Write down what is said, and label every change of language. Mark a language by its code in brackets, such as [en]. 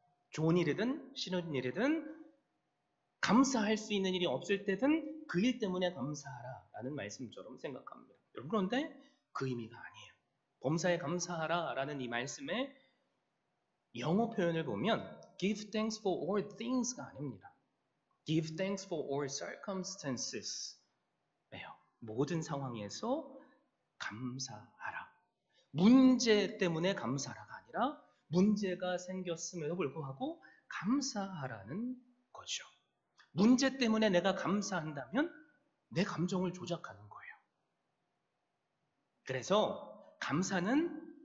[ko] 좋은 일이든 싫은 일이든 감사할 수 있는 일이 없을 때든 그 일 때문에 감사하라 라는 말씀처럼 생각합니다. 여러분 그런데 그 의미가 아니에요. 범사에 감사하라 라는 이 말씀의 영어 표현을 보면 [en] give thanks for all things [ko] 가 아닙니다. [en] give thanks for all circumstances [ko] 예요. 모든 상황에서 감사하라. 문제 때문에 감사하라가 아니라 문제가 생겼음에도 불구하고 감사하라는 거죠. 문제 때문에 내가 감사한다면 내 감정을 조작하는 거예요. 그래서 감사는